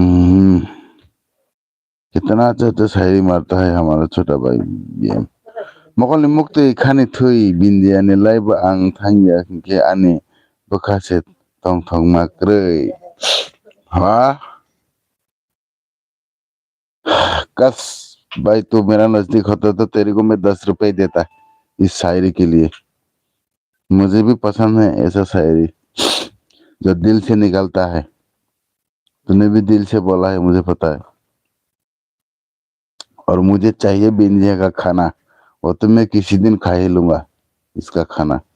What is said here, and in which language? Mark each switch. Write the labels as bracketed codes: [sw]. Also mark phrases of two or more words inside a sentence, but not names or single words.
[hi] कितना अच्छा अच्छा शायरी मारता है हमारा छोटा भाई बीएम [trp] Mokol ni mukti khani thui bindia ni laiba ang thangya ke ani bakase tong thong makrei ha [hi] कस भाई तू मेरा नजदीक होता तो तेरे को मैं 10 रुपए देता इस शायरी के लिए। मुझे भी पसंद है ऐसा शायरी जो दिल से निकलता है। तूने भी दिल से बोला है मुझे पता है। और मुझे चाहिए बिंदिया का खाना वो तो मैं किसी दिन खा ही लूंगा इसका खाना।